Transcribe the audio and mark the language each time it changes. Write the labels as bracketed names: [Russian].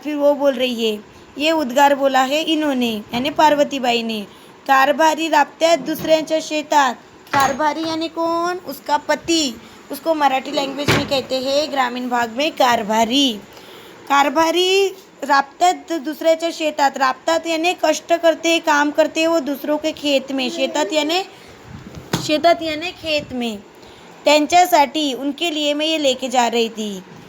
[Hindi] फिर वो बोल रही है, ये उद्गार बोला है इन्होंने यानी पार्वतीबाई ने. [Marathi] कारभारी राबत्यात दुसऱ्याच्या शेतात. [Hindi] कारभारी यानी कौन, उसका पति. उसको मराठी लैंग्वेज में कहते हैं ग्रामीण भाग में कारभारी. [Marathi] कारभारी राबत्यात दुसऱ्याच्या शेतात. [Hindi] राबतात यानी कष्ट करते, काम करते वो दूसरों के खेत में. शेतात यानी खेत में. त्यांच्यासाठी उनके लिए मैं ये लेके जा रही थी.